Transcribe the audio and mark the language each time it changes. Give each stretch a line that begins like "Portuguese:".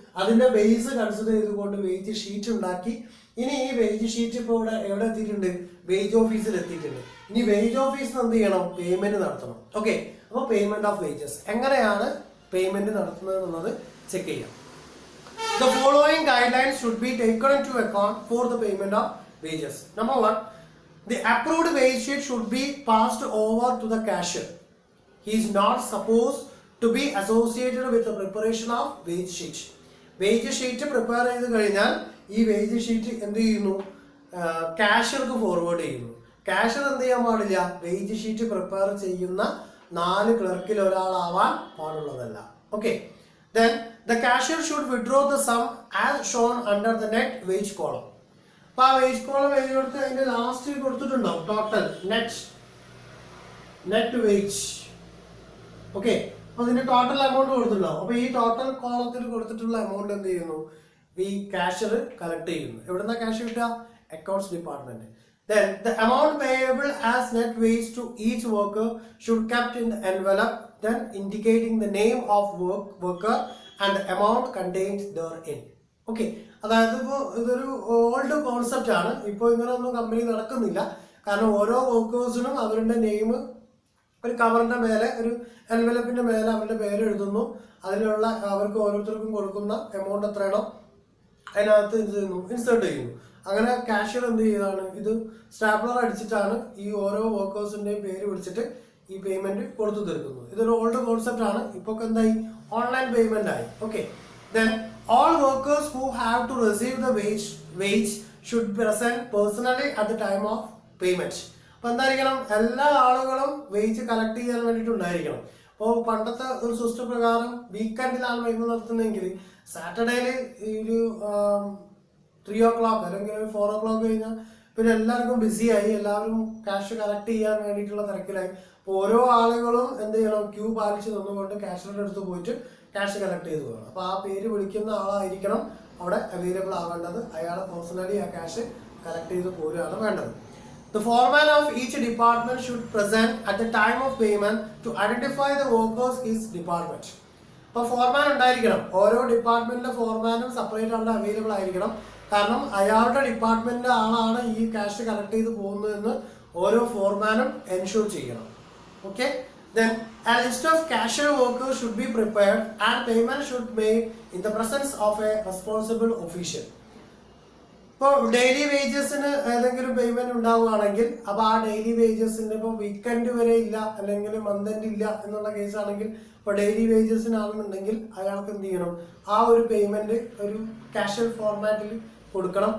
Malayalam: അതിന്റെ base consider ചെയ്തുകൊണ്ട് wage sheet ഉണ്ടാക്കി. ഇനി ഈ വേജ് ഷീറ്റ് ഇപ്പോൾ ഇവിടെ എവിടെ എത്തിയിട്ടുണ്ട്, വേജ് ഓഫീസിൽ എത്തിയിട്ടുണ്ട്. ഇനി വേജ് ഓഫീസിൽ എന്ത് ചെയ്യണം, പേയ്മെന്റ് നടത്തണം. ഓക്കെ, അപ്പോൾ പേയ്മെന്റ് ഓഫ് വേജസ് എങ്ങനെയാണ് പേയ്മെന്റ് നടത്തുന്നത് എന്നുള്ളത് ചെക്ക് ചെയ്യാം.
English: The following guidelines should be taken into account for the payment of wages. Number 1, the approved wage sheet should be passed over to the cashier. He is not supposed to be associated with the preparation of wage sheet.
Malayalam: Wage sheet prepare ചെയ്ത് കഴിഞ്ഞാൽ ഈ wage sheet എന്ത് ചെയ്യുന്നു, കാഷ്യർക്ക് forward ചെയ്യുന്നു. Cashier എന്ത് ചെയ്യാൻ പാടില്ല, wage sheet prepare ചെയ്യുന്ന 4 ക്ലർക്കിൽ ഒരാളാവാൻ പാടുള്ളതല്ല.
English: Okay, then the cashier should withdraw the sum as shown under the net wage column.
Malayalam: അപ്പോൾ ആ വേജ് കോളം എഴുതി കൊടുത്ത് അതിന്റെ ലാസ്റ്റ് കൊടുത്തിട്ടുണ്ടാവും ടോട്ടൽ നെറ്റ് വേജ്. ഓക്കെ, അപ്പോൾ അതിന്റെ ടോട്ടൽ എമൗണ്ട് കൊടുത്തിട്ടുണ്ടാവും. അപ്പോൾ ഈ ടോട്ടൽ കോളത്തിൽ കൊടുത്തിട്ടുള്ള എമൗണ്ട് എന്ത് ചെയ്യുന്നു, ഈ കാഷ്യർ കളക്ട് ചെയ്യുന്നു. എവിടുന്ന ക്യാഷ് കിട്ടുക, accounts department.
English: Then the amount payable as net wage to each worker should kept in the envelope, then indicating the name of worker and the amount contained therein.
Malayalam: Okay, അതായത് ഇപ്പോൾ ഇതൊരു old concept ആണ്. ഇപ്പോൾ ഇങ്ങനെയൊന്നും company നടക്കുന്നില്ല. കാരണം ഓരോ വർക്കേഴ്സിനും അവരുടെ നെയിം ഒരു കവറിന്റെ മേലെ, ഒരു എൻവലപ്പിന്റെ മേലെ അവരുടെ പേര് എഴുതുന്നു. അതിലുള്ള അവർക്ക് ഓരോരുത്തർക്കും കൊടുക്കുന്ന എമൗണ്ട് എത്രയാണോ അതിനകത്ത് ഇത് ചെയ്യുന്നു, ഇൻസേർട്ട് ചെയ്യുന്നു. അങ്ങനെ കാഷ്യർ എന്ത് ചെയ്താണ്, ഇത് സ്റ്റാപ്ലർ അടിച്ചിട്ടാണ് ഈ ഓരോ വർക്കേഴ്സിന്റെയും പേര് വിളിച്ചിട്ട് ഈ പേയ്മെന്റ് കൊടുത്തു തീർക്കുന്നത്. ഇതൊരു ഓൾഡ് കോൺസെപ്റ്റ് ആണ്. ഇപ്പോൾ എന്തായി, ഓൺലൈൻ പേയ്മെന്റ് ആയി.
English: Okay, then all workers who have to receive the wage should present personally at the time of payment.
Malayalam: അപ്പോൾ എന്തായിരിക്കണം, എല്ലാ ആളുകളും വേജ് കളക്ട് ചെയ്യാൻ വേണ്ടിയിട്ടുണ്ടായിരിക്കണം. അപ്പോൾ പണ്ടത്തെ ഒരു സിസ്റ്റം പ്രകാരം വീക്കെൻഡിലാണ് പേയ്മെന്റ് നടത്തുന്നതെങ്കിൽ സാറ്റർഡേയിൽ ഒരു 3 o'clock അല്ലെങ്കിൽ 4 o'clock കഴിഞ്ഞാൽ പിന്നെ എല്ലാവർക്കും ബിസിയായി, എല്ലാവരും ക്യാഷ് കളക്ട് ചെയ്യാൻ വേണ്ടിയിട്ടുള്ള തിരക്കിലായി. അപ്പോൾ ഓരോ ആളുകളും എന്ത് ചെയ്യണം, ക്യൂ പാലിച്ച് നിന്നുകൊണ്ട് ക്യാഷിന്റെ അടുത്ത് പോയിട്ട് ക്യാഷ് കളക്ട് ചെയ്ത് പോകണം. അപ്പോൾ ആ പേര് വിളിക്കുന്ന ആളായിരിക്കണം അവിടെ അവൈലബിൾ ആവേണ്ടത്. അയാൾ പേഴ്സണലി ആ ക്യാഷ് കളക്ട് ചെയ്ത് പോരുകയാണ് വേണ്ടത്.
English: The foreman of each department should present at the time of payment to identify the workers in his department.
Malayalam: അപ്പോൾ ഫോർമാൻ ഉണ്ടായിരിക്കണം. ഓരോ ഡിപ്പാർട്ട്മെന്റിലെ ഫോർമാനും സെപ്പറേറ്റ് അവിടെ അവൈലബിൾ ആയിരിക്കണം. കാരണം അയാളുടെ ഡിപ്പാർട്ട്മെന്റിന്റെ ആളാണ് ഈ ക്യാഷ് കളക്ട് ചെയ്ത് പോകുന്നതെന്ന് ഓരോ ഫോർമാനും എൻഷുർ ചെയ്യണം.
English: Okay, then a list of cashier workers should be prepared and payment should be made in the presence of a responsible official.
Malayalam: ഇപ്പോൾ ഡെയിലി വേജസിന് ഏതെങ്കിലും പേയ്മെന്റ് ഉണ്ടാവുകയാണെങ്കിൽ അപ്പോൾ ആ ഡെയിലി വേജസിന്റെ ഇപ്പോൾ വീക്കെൻഡ് വരെ ഇല്ല അല്ലെങ്കിൽ മന്ത് എൻഡ് ഇല്ല എന്നുള്ള കേസാണെങ്കിൽ ഇപ്പോൾ ഡെയിലി വേജസിനാണെന്നുണ്ടെങ്കിൽ അയാൾക്ക് എന്ത് ചെയ്യണം, ആ ഒരു പേയ്മെന്റ് ഒരു കാഷ്വൽ ഫോർമാറ്റിൽ കൊടുക്കണം.